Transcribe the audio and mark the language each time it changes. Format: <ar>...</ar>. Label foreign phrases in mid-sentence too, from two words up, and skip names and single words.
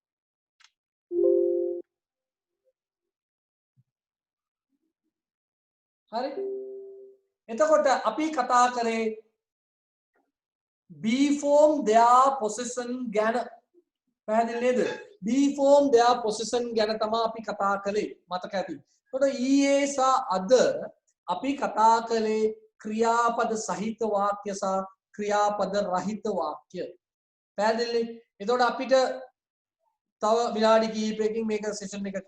<si>හරි එතකොට අපි කතා කරේ</si> <en>be form their possession</en> <si>ගැන පැහැදිලි නේද</si> <en>be form their possession</en> <si>ගැන තමයි අපි කතා කළේ මතක ඇති එතකොට ඊයේ සහ අද අපි කතා කළේ ක්‍රියාපද සහිත වාක්‍ය සහ ක්‍රියාපද රහිත වාක්‍ය පැහැදිලි එතකොට අපිට තව විනාඩි කිහිපයකින් මේක සෙෂන් එක</si>